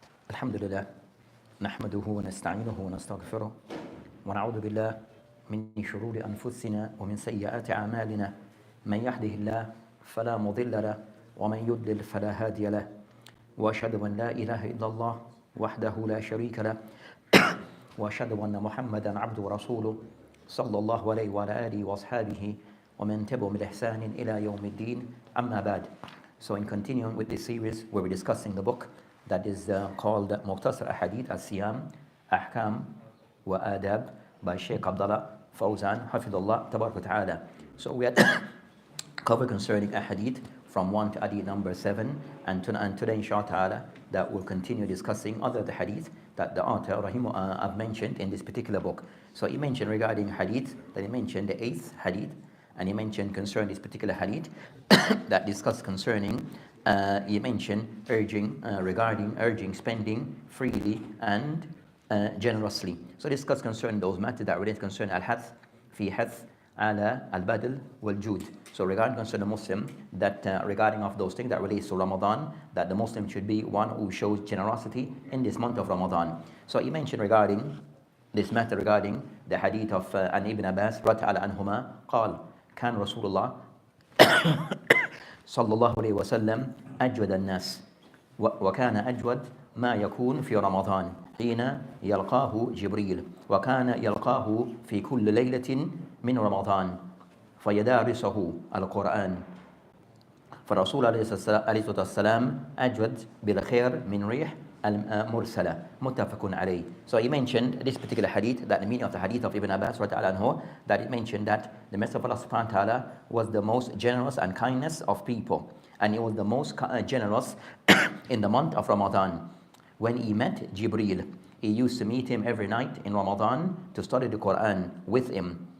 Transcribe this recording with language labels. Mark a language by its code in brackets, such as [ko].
[ar] الحمد لله نحمده ونستعينه ونستغفره ونعوذ بالله من شرور أنفسنا ومن سيئات أعمالنا من يهده الله فلا مضل له ومن يضلل فلا هادي له وأشهد أن لا إله إلا الله وحده لا شريك له وأشهد أن محمدا عبده ورسوله صلى الله عليه وعلى آله وأصحابه ومن تبعهم بإحسان إلى يوم الدين أما بعد. [en] So in continuing with this series where we're discussing the book that is called Mukhtasar Ahadith al-Siyam, Ahkam wa Adab by Sheikh Abdullah Fawzan, Hafidullah, Tabarak wa Ta'ala. So we had covered concerning Ahadith from 1 to Hadith number 7, and today inshallah ta'ala that we'll continue discussing other the Hadith that the author Rahimu have mentioned in this particular book. So he mentioned regarding Hadith, that he mentioned the 8th Hadith, and he mentioned concerning this particular Hadith that discussed concerning he mentioned regarding urging spending freely and generously. So discuss concerning those matters that relate concerning al-hath fi hath ala al-badl wal-jud. So regarding concerning the Muslim, that regarding of those things that relates to Ramadan, that the Muslim should be one who shows generosity in this month of Ramadan. So he mentioned regarding this matter regarding the hadith of an Ibn Abbas radiyallahu anhuma [ar] قال كان رسول الله صلى الله عليه وسلم أجود الناس وكان أجود ما يكون في رمضان حين يلقاه جبريل وكان يلقاه في كل ليلة من رمضان فيدارسه القرآن فالرسول عليه الصلاة والسلام أجود بالخير من ريح المرسلة متفق عليه. [en] So he mentioned this particular hadith, that the meaning of the hadith of Ibn Abbas anhu, that it mentioned that the Messenger of Allah subhanahu wa ta'ala was the most generous and kindness of people, and he was the most generous in the month of Ramadan. When he met Jibreel, he used to meet him every night in Ramadan to study the Quran with him.